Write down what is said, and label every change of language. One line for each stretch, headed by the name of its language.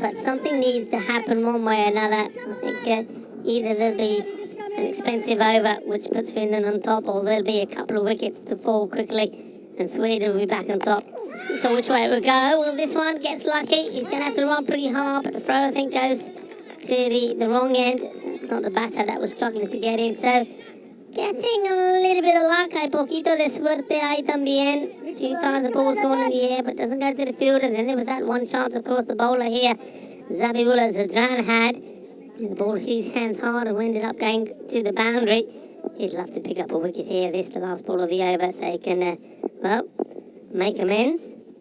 English: But something needs to happen one way or another. I think either there'll be an expensive over, which puts Finland on top, or there'll be a couple of wickets to fall quickly, and Sweden will be back on top. So which way it will go? Well, this one gets lucky. He's going to have to run pretty hard, but the throw, I think, goes to the wrong end. It's not the batter that was struggling to get in. So getting a little bit of luck.
Spanish: Hay poquito de suerte ahí también.
English: A few times the ball's gone in the air, but doesn't go to the fielder. Then there was that one chance, of course, the bowler here, Zabula Zadran, had. And the ball hit his hands hard and ended up going to the boundary. He'd love to pick up a wicket here. This the last ball of the over, so he can, well, make amends.